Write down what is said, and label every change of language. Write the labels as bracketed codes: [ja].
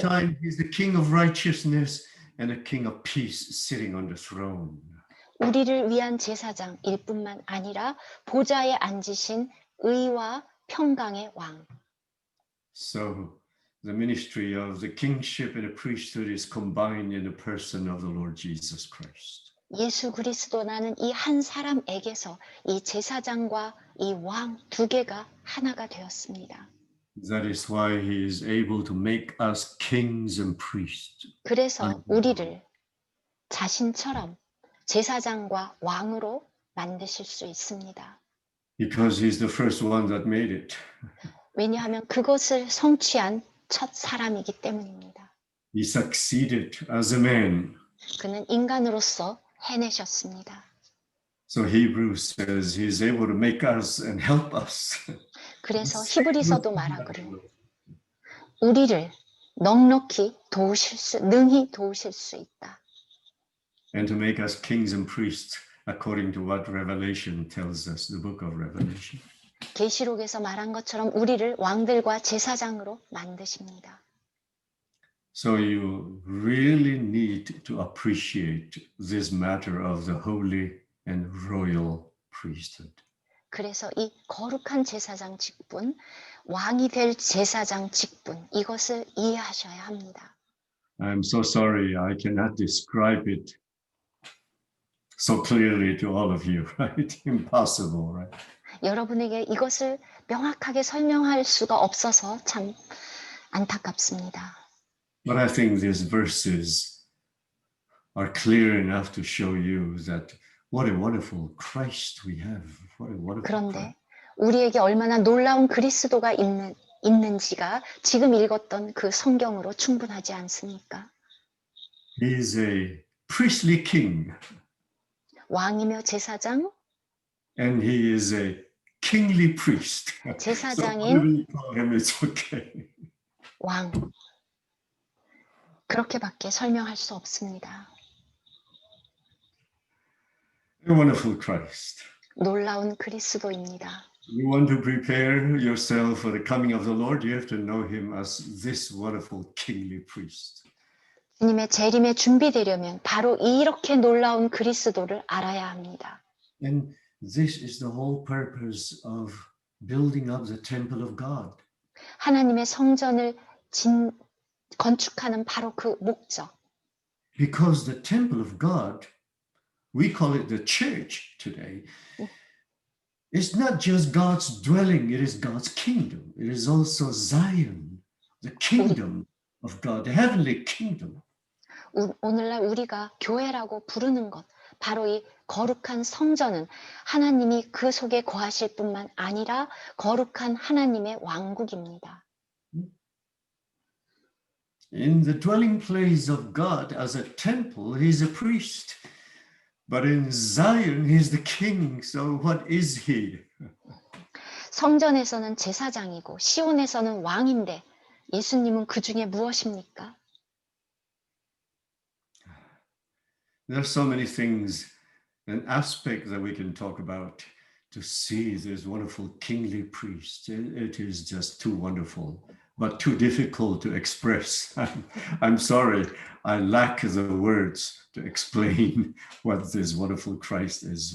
[en] time, he's the king of righteousness and a king of peace sitting on the throne. [ko] 우리를 위한 제사장일 뿐만 아니라 보좌에 앉으신 의와 평강의 왕. [en] So the ministry of the kingship and the priesthood is combined in the person of the Lord Jesus Christ. [ko] 예수 그리스도라는 이 한 사람에게서 이 제사장과 이 왕 두 개가 하나가 되었습니다. [en] That is why he is able to make us kings and priests. [ko] 그래서 우리를 자신처럼 제사장과 왕으로 만드실 수 있습니다. [en] Because he's the first one that made it. [ko] 왜냐하면 그것을 성취한 첫 사람이기 때문입니다. [en] He succeeded as a man. [ko] 그는 인간으로서 해내셨습니다. [en] So Hebrews says he's able to make us and help us. [ko] 그래서 히브리서도 말하기를 우리를 넉넉히 능히 도우실 수 있다. [en] And to make us kings and priests according to what Revelation tells us, the book of Revelation. [ko] 계시록에서 말한 것처럼 우리를 왕들과 제사장으로 만드십니다. [en] So you really need to appreciate this matter of the holy and royal priesthood. [ko] 그래서 이 거룩한 제사장 직분, 왕이 될 제사장 직분, 이것을 이해하셔야 합니다. [en] I'm so sorry I cannot describe it so clearly to all of you, right? Impossible, right? [ko] 여러분에게 이것을 명확하게 설명할 수가 없어서 참 안타깝습니다. [en] But I think these verses are clear enough to show you that what a wonderful Christ we have. What a wonderful [ko] 그런데 [en] Christ. [ko] 우리에게 얼마나 놀라운 그리스도가 있는지가 지금 읽었던 그 성경으로 충분하지 않습니까? [en] He is a priestly king [ko] 왕이며 제사장, [en] and he is a kingly priest. So [ko] 제사장인 [en] whatever you call him, it's okay. [ko] 왕. 그렇게밖에 설명할 수 없습니다. [en] A wonderful Christ. [ko] 놀라운 그리스도입니다. [en] You want to prepare yourself for the coming of the Lord, you have to know him as this wonderful kingly priest. [ko] 주님의 재림에 준비되려면 바로 이렇게 놀라운 그리스도를 알아야 합니다. [en] And this is the whole purpose of building up the temple of God. [ko] 하나님의 성전을 건축하는 바로 그 목적. [en] Because the temple of God, we call it the church today, it's not just God's dwelling, it is God's kingdom. It is also Zion, the kingdom of God, the heavenly kingdom. [ko] 오늘날 우리가 교회라고 부르는 것, 바로 이 거룩한 성전은 하나님이 그 속에 거하실 뿐만 아니라 거룩한 하나님의 왕국입니다. [en] In the dwelling place of God as a temple, he's a priest. But in Zion, he's the king. So what is he? [ko] 성전에서는 제사장이고 시온에서는 왕인데 예수님은 그 중에 무엇입니까? [en] There are so many things and aspects that we can talk about to see this wonderful kingly priest. It is just too wonderful but too difficult to express. I'm sorry, I lack the words to explain what this wonderful Christ is.